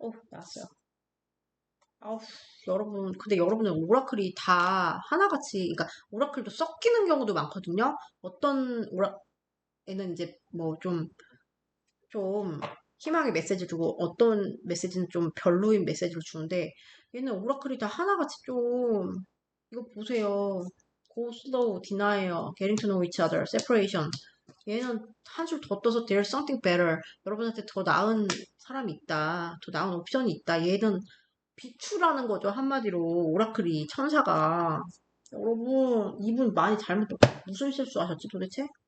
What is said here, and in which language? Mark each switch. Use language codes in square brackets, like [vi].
[ko] 나왔어요. 여러분, 근데 여러분은 오라클이 다 하나같이, 그러니까 오라클도 섞이는 경우도 많거든요. 어떤 오라에는 이제 뭐 좀 희망의 메시지를 주고 어떤 메시지는 좀 별로인 메시지를 주는데 얘는 오라클이 다 하나같이 좀 이거 보세요. [en] Go slow, denial, getting to know each other, separation. [ko] 얘는 한 줄 더 떠서 [en] there's something better. [ko] 여러분한테 더 나은 사람이 있다. 더 나은 옵션이 있다. 얘는 비추라는 거죠. 한마디로 오라클이 천사가. 여러분 이분 많이 무슨 실수하셨지 도대체?